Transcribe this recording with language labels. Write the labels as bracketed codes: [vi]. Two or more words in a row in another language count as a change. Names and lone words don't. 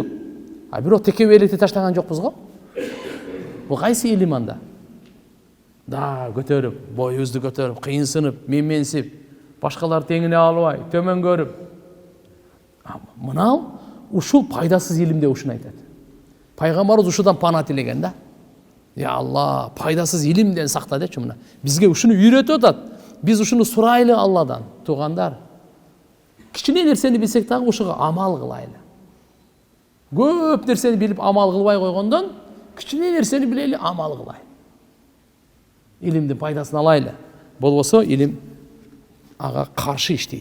[ky] А бирок текеберликти таштаган жокпуз го. Бул кайсы илим анда? Да, көтөрүп, боюбузду көтөрүп, кыйынсынып, менменсип, башкалар теңине албай, төмөн көрүп. Мынау ушул пайдасыз илим деп ушуну айтат. Пайгамбарыбыз ушудан пана тилеген да. Я Алла, пайдасыз илимден сакта дечи мына. Бизге ушуну үйрөтүп атат. Биз ушуну сурайлы Алладан, туугандар. Кичине нерсени билсек дагы ушуга амал кылайлы. Көп нерсени билип амал кылбай койгондон, кичине нерсени билели, амал кылайлы. Илимдин пайдасын алайлы. Болбосо илим ага каршы иштейт.